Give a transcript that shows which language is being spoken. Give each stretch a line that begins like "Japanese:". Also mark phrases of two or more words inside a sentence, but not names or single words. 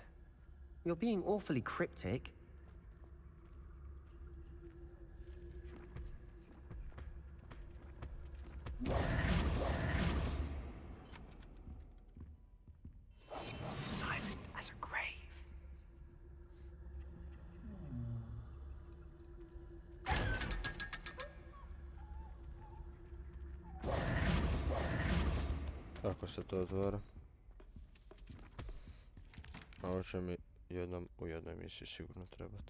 English: You're being awfully cryptic. Silent as a grave.
Bosnian: Kako se to otvara? Ovo će mi u jednoj misiji sigurno trebati.